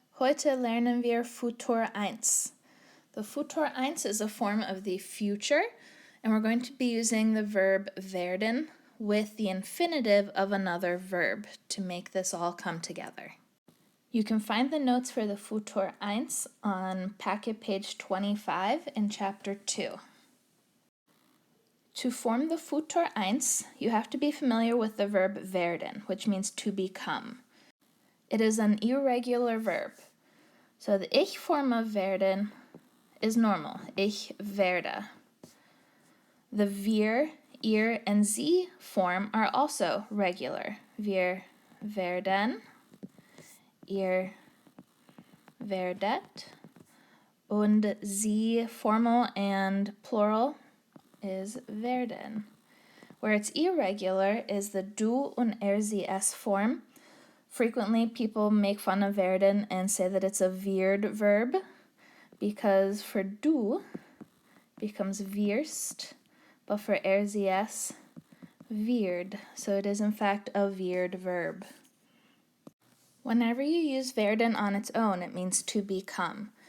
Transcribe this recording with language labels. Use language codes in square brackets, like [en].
[de] Heute lernen wir Futur I. [en] The Futur I is a form of the future, and we're going to be using the verb werden with the infinitive of another verb to make this all come together. You can find the notes for the Futur I on packet page 25 in chapter 2. To form the Futur I, you have to be familiar with the verb werden, which means to become. It is an irregular verb. So the ich form of werden is normal. [de] Ich werde. [en] The wir, ihr, and sie form are also regular. [de] Wir werden, ihr werdet, und sie [en] formal and plural is [de] werden. [en] Where it's irregular is the du und sie es form. Frequently, people make fun of werden and say that it's a weird verb because for du becomes wirst, but for sie es, weird. So it is in fact a weird verb. Whenever you use werden on its own, it means to become.